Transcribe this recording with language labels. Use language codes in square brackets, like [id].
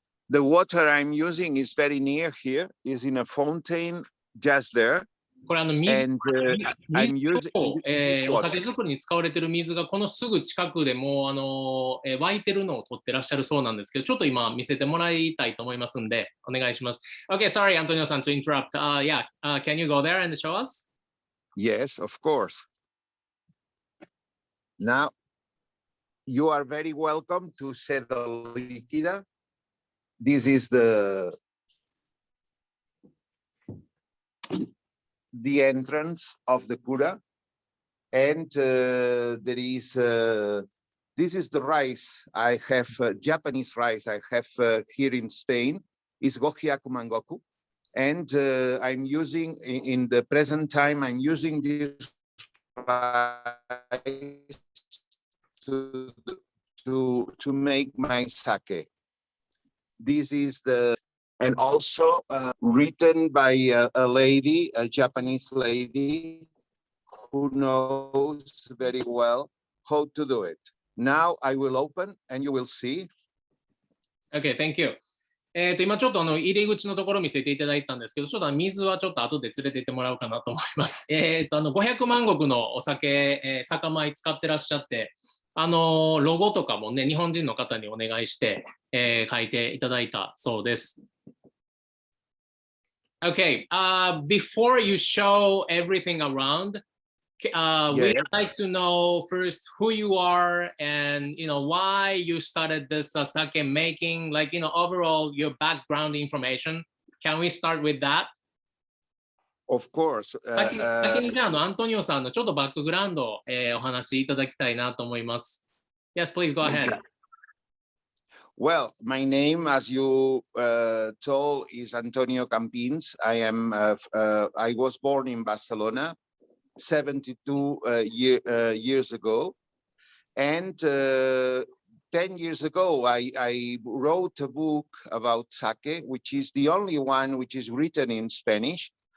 [en] The water I'm using is very near here. Is in a fountain just there. [ja] これ水を、お酒作りに使われている水がこのすぐ近くでもう湧いてるのを取ってらっしゃるそうなんですけど、ちょっと今見せてもらいたいと思いますんで、お願いします。 [en] Okay, sorry, Antonio san, to interrupt. Yeah, can you go there and show us? Yes, of course. Now, you are very welcome to Seda Liquida. This is the entrance of the Cura, and there is this is the rice I have, Japanese rice I have here in Spain, is gohyaku mangoku, and I'm using in the present time I'm using this rice to make my sake. This is and also written by a lady, a Japanese lady, who knows very well how to do it. Now I will open and you will see. Okay, thank you. [ja] 今ちょっと入り口のところ見せていただいたんですけど、ちょっと水はちょっと後で連れてってもらおうかなと思います。 500万石のお酒、酒米使ってらっしゃって、ロゴとかもね、日本人の方にお願いして、書いていただいたそうです。 [en] Okay, before you show everything around, we'd like to know first who you are and why you started this sake making, like overall your background information. Can we start with that? Of course. [ja] 先にじゃあアントニオさんのちょっとバックグラウンドを、お話しいただきたいなと思います。 [en] Yes, please go ahead. Well, my name, as you told, is Antonio Campins. I was born in Barcelona 72 years ago. And 10 years ago, I wrote a book about sake, which is the only one which is written in Spanish.